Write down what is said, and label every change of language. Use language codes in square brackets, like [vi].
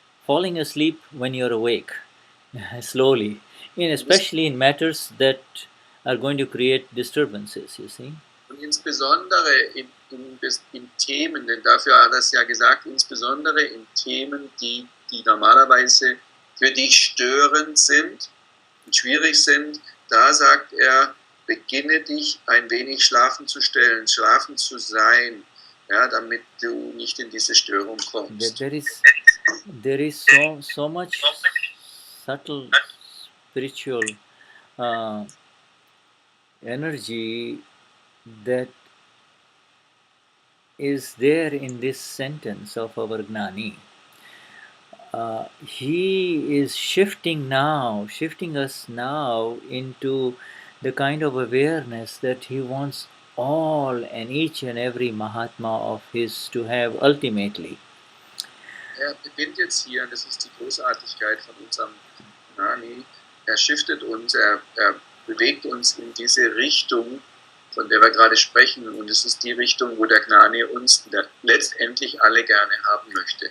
[en] falling asleep when you're awake, slowly, especially in matters that are going to create disturbances, you see. [de] Und insbesondere in Themen, denn dafür hat er es ja gesagt, insbesondere in Themen, die normalerweise für dich störend sind und schwierig sind, da sagt er, beginne dich ein wenig schlafen zu stellen, schlafen zu sein, ja, damit du nicht in diese Störung kommst. [en] There is so much subtle spiritual energy that is there in this sentence of our Gnani. He is shifting us now into the kind of awareness that he wants all and each and every Mahatma of his to have ultimately. [de] Er beginnt jetzt hier, und das ist die Großartigkeit von unserem Gnani, er shiftet uns, er bewegt uns in diese Richtung, von der wir gerade sprechen, und es ist die Richtung, wo der Gnani uns letztendlich alle gerne haben möchte.